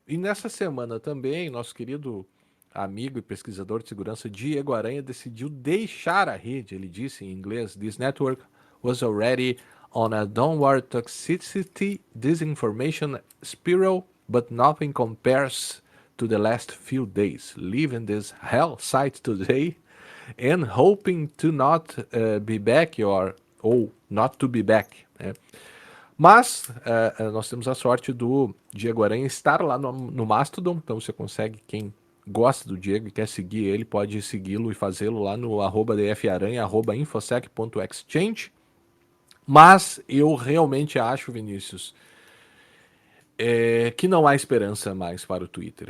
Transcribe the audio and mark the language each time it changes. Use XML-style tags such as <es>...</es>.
<pt>E nessa semana também, nosso querido amigo e pesquisador de segurança Diego Aranha decidiu deixar a rede. Ele disse em inglês:</pt> <en>"This network was already on a downward toxicity disinformation spiral, but nothing compares to the last few days. Leaving this hell site today and hoping to not be back ou not to be back."</en> <pt>Né? Mas nós temos a sorte do Diego Aranha estar lá no Mastodon, então você consegue, quem gosta do Diego e quer seguir ele, pode segui-lo e fazê-lo lá no @dfaranha, @infosec.exchange. Mas eu realmente acho, Vinícius, que não há esperança mais para o Twitter.</pt>